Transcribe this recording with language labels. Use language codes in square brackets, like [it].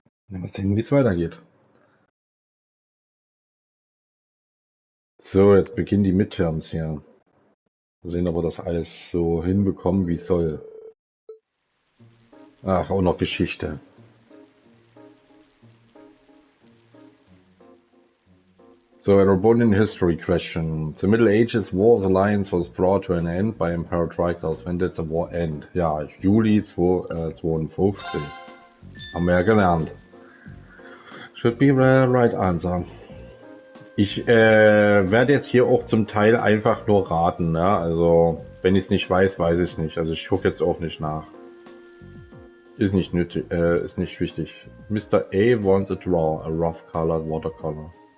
[de] Mal sehen, wie es weitergeht. So, jetzt beginnen die Midterms hier. Mal sehen, ob wir das alles so hinbekommen, wie es soll. Ach, auch noch Geschichte. [en] So, Erebonian history question. The Middle Ages War of the Alliance was brought to an end by Emperor Tricals. When did the war end? [de] Ja, Juli 52. Haben wir ja gelernt. [en] Should be the right answer. [de] Ich werde jetzt hier auch zum Teil einfach nur raten. Ne? Also, wenn ich es nicht weiß, weiß ich es nicht. Also ich gucke jetzt auch nicht nach. Ist nicht nötig, ist nicht wichtig. [en] Mr. A wants a draw, a rough colored watercolor.